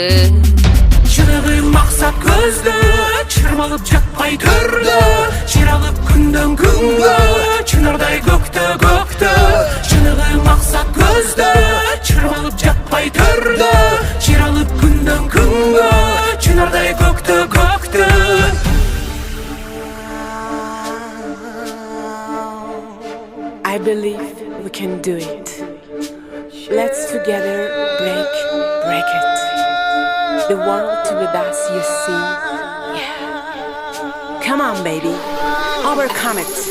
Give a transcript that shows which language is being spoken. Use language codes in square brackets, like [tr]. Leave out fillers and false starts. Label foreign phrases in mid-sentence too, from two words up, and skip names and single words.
[ky] Чырыгы максат көздө чырмалып жатпай төрдө чыралып күндөн күнгө чынардай көктө чырыгы максат көздө чырмалып жатпай төрдө чыралып күндөн күнгө чынардай көктө [en] I believe we can do it. Let's together break it. The world with us, you see. Yeah. Come on, baby. Overcome it.